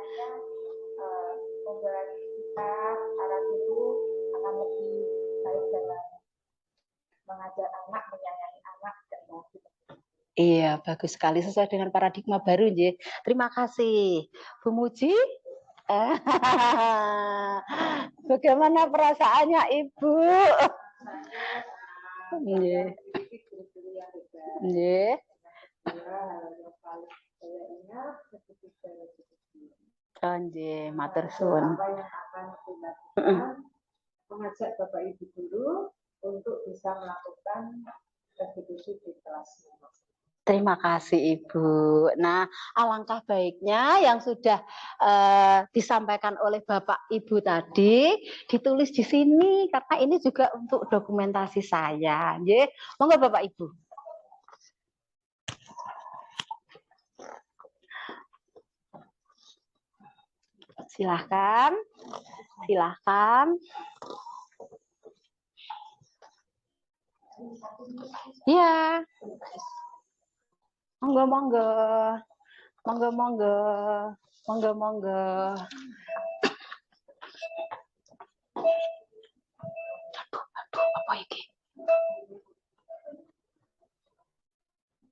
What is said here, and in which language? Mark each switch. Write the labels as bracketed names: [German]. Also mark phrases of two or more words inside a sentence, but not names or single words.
[Indonesian] Semoga kita para guru akan lebih baik dalam mengajar anak, menyayangi anak, dan bahagia. Iya, bagus sekali sesuai dengan paradigma baru, nggih. Terima kasih, Bu Muji. Bagaimana perasaannya Ibu? [Javanese] Nggih. Nggih. Oh, nggih, matur suwun. [Indonesian] Apa yang akan dilakukan mengajak Bapak Ibu guru untuk bisa melakukan restitusi di kelas. Terima kasih Ibu. Nah, alangkah baiknya yang sudah disampaikan oleh Bapak Ibu tadi ditulis di sini karena ini juga untuk dokumentasi saya. [Javanese] Nggih, monggo [Indonesian] Bapak Ibu. Silahkan, silahkan. Ya. [Javanese] Monggo, monggo. Monggo, monggo. Monggo, monggo. Aduh, apa iki?